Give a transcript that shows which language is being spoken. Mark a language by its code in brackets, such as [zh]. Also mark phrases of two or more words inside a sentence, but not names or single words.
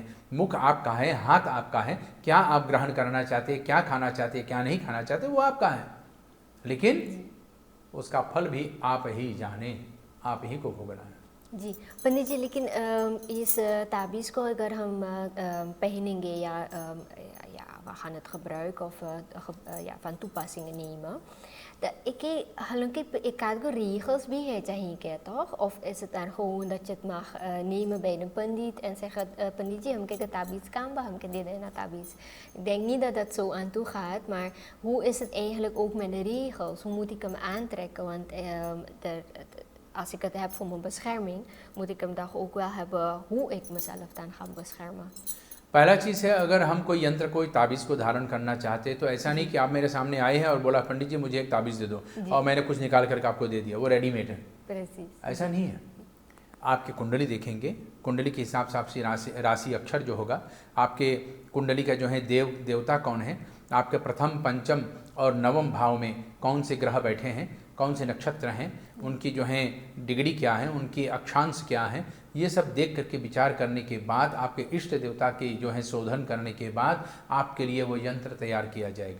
[hi] मुख आपका है, हाथ आपका है, क्या आप ग्रहण करना चाहते हैं, क्या खाना चाहते हैं, क्या नहीं खाना चाहते, वो आपका है, लेकिन उसका फल भी आप ही जाने, आप ही को भोगना है। जी पंडित जी, लेकिन इस ताबीज़ को अगर हम पहनेंगे या [nl] we gaan het gebruiken of ja, van toepassingen nemen. Ik had regels bij je चाहिए toch? Of is het dan gewoon dat je het mag nemen bij een pandit en zeggen, panditje, [hns] हम के ताबीज़ काम बा, हम के दे देना ताबीज़. [nl] Ik denk niet dat dat zo aan toe gaat, maar hoe is het eigenlijk ook met de regels? Hoe moet ik hem aantrekken? Want als ik het heb voor mijn bescherming, moet ik hem toch ook wel hebben hoe ik mezelf dan ga beschermen. [hi] पहला चीज़ है, अगर हम कोई यंत्र कोई ताबीज़ को धारण करना चाहते हैं तो ऐसा नहीं कि आप मेरे सामने आए हैं और बोला पंडित जी मुझे एक ताबीज़ दे दो और मैंने कुछ निकाल करके आपको दे दिया, वो रेडीमेड है, ऐसा नहीं है। आपकी कुंडली देखेंगे, कुंडली के हिसाब से आपकी राशि अक्षर जो होगा, आपके कुंडली का जो है देवता कौन है, आपके प्रथम पंचम और नवम भाव में कौन से ग्रह बैठे हैं, कौन से नक्षत्र हैं, उनकी जो है डिग्री क्या है, उनकी अक्षांश क्या है, ये सब देख करके विचार करने के बाद आपके इष्ट देवता की जो है शोधन करने के बाद आपके लिए वो यंत्र तैयार किया जाएगा।